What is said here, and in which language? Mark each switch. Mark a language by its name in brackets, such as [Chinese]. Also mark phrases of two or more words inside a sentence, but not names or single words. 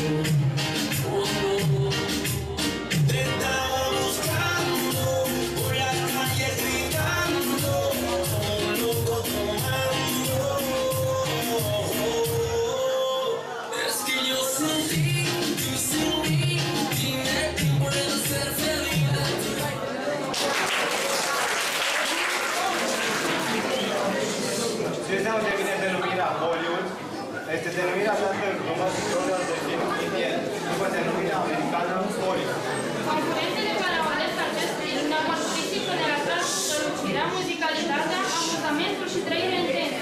[Spanish] Te estaba buscando por las calles gritando, como un loco tomando. Es que yo sin ti, tú sin mí, dime quién puede ser feliz. [Romanian] Știți de unde vine denumirea Hollywood? Este denumirea dată în frumos rolul de film indian, după denumirea americană Hollywood. Concurentele care au ales acest stil ne-au mărturisit că ne atrag strălucirea, muzicalitatea, amuzamentul și trăirea intensă.